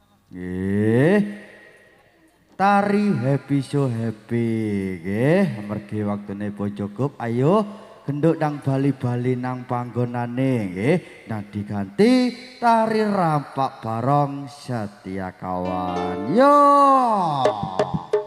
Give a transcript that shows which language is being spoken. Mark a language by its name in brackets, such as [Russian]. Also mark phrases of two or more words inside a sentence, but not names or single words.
[Javanese] Nggih. Tari [English] happy so happy [Javanese] nggih, amargi waktune Bojogup ayo genduk nang bali-bali nang panggonane nggih. Nah diganti tari rampak barong setia kawan. Yo.